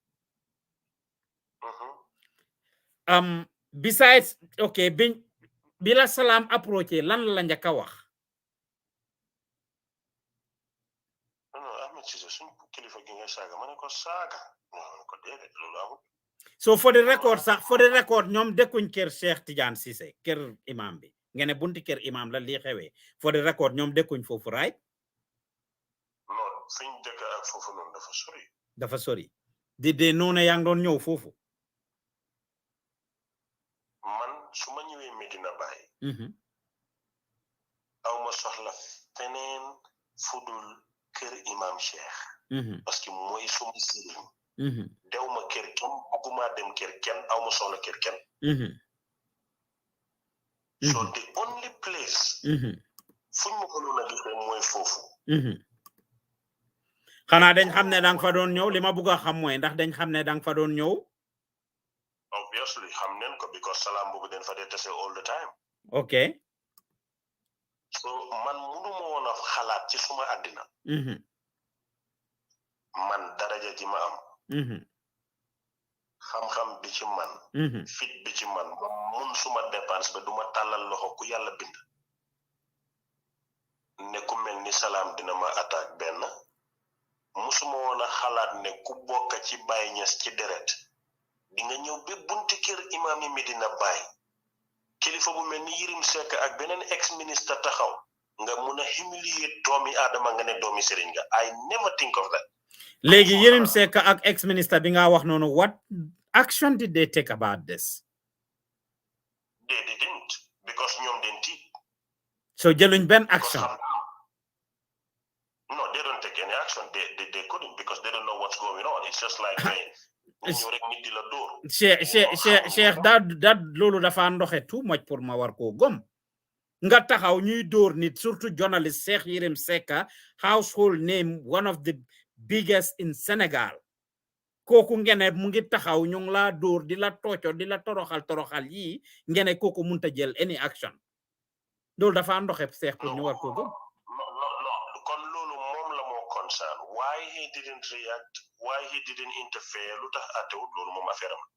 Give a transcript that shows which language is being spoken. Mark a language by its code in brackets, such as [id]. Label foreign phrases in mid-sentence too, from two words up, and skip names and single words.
[wo] Besides, okay, bila salam approach lan la njëkk a wax. [en] So for the record, [wo] ñoom dëkkuñ kër Cheikh Tidiane Ceesay kër imam bi ngene bunti kër imam la lii xewee [en] for the record [wo] ñoom dëkkuñ foofu right? Non fiñ dëkk ak foofu noonu dafa sori. Dafa sori. Di de noonu yaa ngi doon ñëw foofu. Man su ma ñëwee Medina Baye. Aw ma soxla feneen fudul kër imam Cheikh. [fr] Parce que [wo] mooy suma sëriñ. Dew ma kër kenn bëgguma dem kër kenn aw ma soxla kër kenn. [en] So the only place [wo] fuñ ma mënoon a gisee mooy foofu. Xanaa dañ xam ne dang fa doon ñëw li ma bëgg a xam mooy ndax dañ xam ne dang fa doon ñëw. Obviously xam neen ko because salam boobu dañ fa dee tase [en] all the time. Okay. [wo] So man mënuma woon a xalaat ci suma àddina. Man daraja ji ma am. xam-xam bi ci man. Fit bi ci man mun suma dépense ba duma tàllal loxo ku yàlla bind. Ne ku mel ni salam dina ma attaque benn. Musuma woon a xalaat ne ku bokk ci Baye Niass ci deret di nga ñëw ba bunti kër imam yi Medina Baye kilifa bu mel ni Yirim Seck ak beneen ex-ministre taxaw nga mun a humilier doomi aadama nga ne doomi sëriñ nga. [en] I never think of that. [wo] Léegi Yirim Seck ak ex-ministre bi nga wax noonu [en] what action did they take about this? They didn't because [wo] ñoom den tiit. So jëluñ benn action. [en] No, they don't take any action. They couldn't because they don't know what's going on. It's just like [wo] Cheikh that loolu dafa ndoxe [en] too much [wo] pour ma war koo gom. Nga taxaw ñuy dóor nit [en] surtout journalist Cheikh Yirim Seck household name one of the biggest in Senegal. [wo] Kooku ngene mu ngi taxaw ñu ngi la dóor di la tocco di la toroxal yi ngene kooku munta jël [en] any action. [wo] Loolu dafa ndoxe Cheikh pour ñu war koo gom. [en] Why he didn't react, why he didn't interfere, [wo] lu tax atewut loolu moom affaire am.